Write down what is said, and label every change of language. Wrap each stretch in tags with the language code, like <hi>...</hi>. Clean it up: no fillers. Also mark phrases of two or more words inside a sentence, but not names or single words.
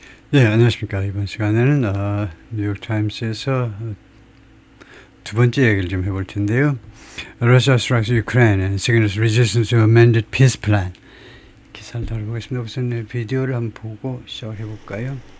<ko>예, 안녕하십니까. 이번 시간에는 뉴욕타임스에서 두 번째 얘기를 좀 해볼 텐데요.</ko> <en>Russia strikes Ukraine and signals resistance to amended peace plan.</en> <ko>기사를 다뤄보겠습니다. 우선 비디오를 한번 보고 시작을 해볼까요?</ko>